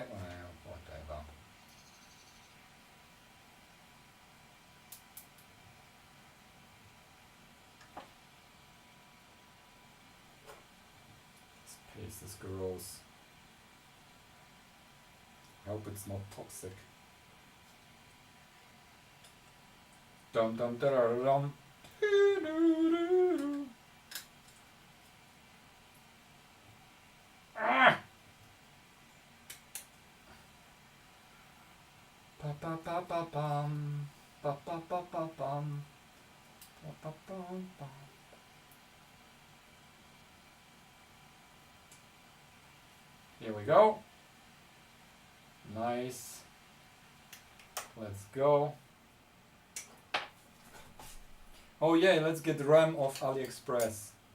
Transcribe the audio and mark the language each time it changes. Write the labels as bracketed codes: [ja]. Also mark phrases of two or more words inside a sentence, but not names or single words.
[en] whatever. This paste is gross. I hope it's not toxic. Dum dum da dum. Ah! Pa pa pa pa pam. Pa pa pa pa pam. Pa pa pam pam. Here we go. Nice. Let's go. Oh yeah, let's get RAM off AliExpress.